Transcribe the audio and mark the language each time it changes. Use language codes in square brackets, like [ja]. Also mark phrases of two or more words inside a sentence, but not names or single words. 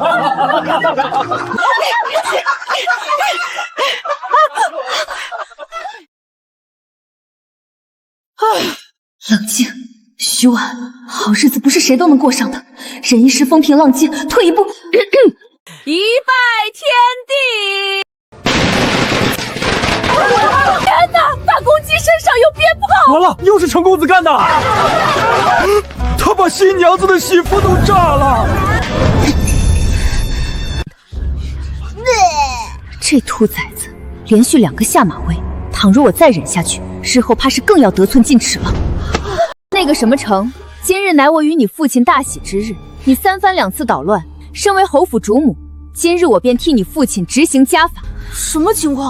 [zh] 冷靜，徐婉，好日子不是誰都能過上的。忍一時風平浪靜，退一步，一拜天地。天哪！大公雞身上有鞭炮！完了，又是陳公子幹的！他把新娘子的媳婦都炸了！這兔崽子連續2個下馬威，倘若我再忍下去，日後怕是更要得寸進尺了。那個什麼成，今日乃我與你父親大喜之日，你3番2次搗亂，身為侯府主母，今日我便替你父親執行家法。什麼情況？